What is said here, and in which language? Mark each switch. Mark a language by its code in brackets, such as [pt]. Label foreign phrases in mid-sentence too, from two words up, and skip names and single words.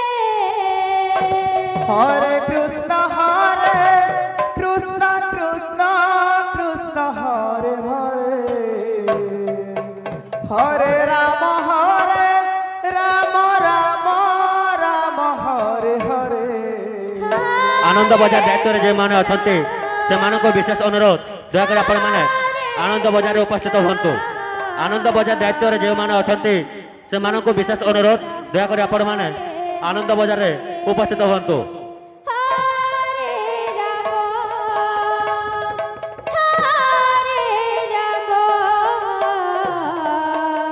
[sa] हरे कृष्ण हरे कृष्ण कृष्ण कृष्ण हरे हरे हरे राम राम राम हरे हरे. [or] ଆନନ୍ଦ ବଜାର ଦାୟିତ୍ୱ ଯେ ମାନେ ଅଛନ୍ତି ସେ ମାନଙ୍କୁ ବିଶେଷ ଅନୁରୋଧ ଦୟାକରି ଆପଣ ମାନେ ଆନନ୍ଦ ବଜାର ଉପସ୍ଥିତ ହୁଅନ୍ତୁ ଆନନ୍ଦ ବଜାର ଦାୟିତ୍ୱ ଯେ ମାନେ ଅଛନ୍ତି ସେ ମାନଙ୍କୁ ବିଶେଷ ଅନୁରୋଧ ଦୟାକରି ଆପଣ ମାନେ ଆନନ୍ଦ ବଜାର ରେ ଉପସ୍ଥିତ ହୁଅନ୍ତୁ [sa] हरे राम हरे राम,